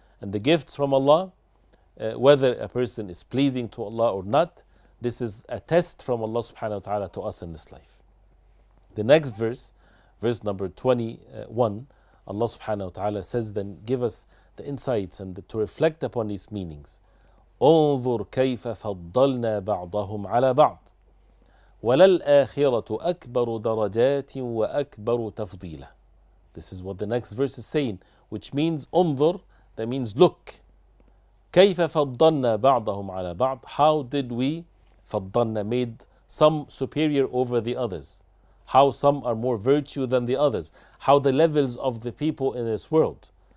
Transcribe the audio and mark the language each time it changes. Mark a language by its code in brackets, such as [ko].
[en] And the gifts from Allah, whether a person is pleasing to Allah or not, this is a test from Allah subhanahu wa ta'ala to us in this life. The next verse, verse number 21, Allah subhanahu wa ta'ala says, then give us the insights and to reflect upon these meanings. [ar] انظر كيف فضلنا بعضهم على بعض وَلَلْآخِرَةُ أَكْبَرُ دَرَجَاتٍ وَأَكْبَرُ تَفْضِيلًا. [en] This is what the next verse is saying, which means انظر, that means look. [ar] كَيْفَ فَضَّلْنَا بَعْضَهُمْ عَلَى بَعْضٍ. [en] How did we, فَضَّلْنَا, made some superior over the others. How some are more virtue than the others. How the levels of the people in this world.